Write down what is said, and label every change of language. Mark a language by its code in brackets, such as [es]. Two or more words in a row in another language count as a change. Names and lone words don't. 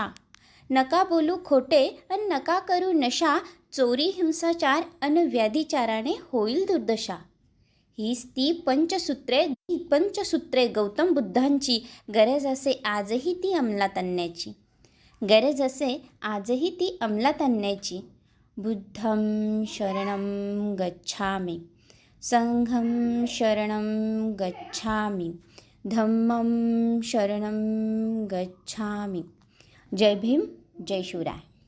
[mr] नका बोलू खोटे अन नका करू नशा. चोरी हिंसाचार अन व्याधिचाराने होईल दुर्दशा. हीच ती पंचसूत्रे गौतम बुद्धांची. गरज असे आजही ती अंमलात आणण्याची. गरज असे आजही ती अंमलात आणण्याची. [pi] बुद्धं शरणं गच्छामि. संघं शरणं गच्छामि. धम्मं शरणं गच्छामि. [mr] जय भीम, जय शिवराय.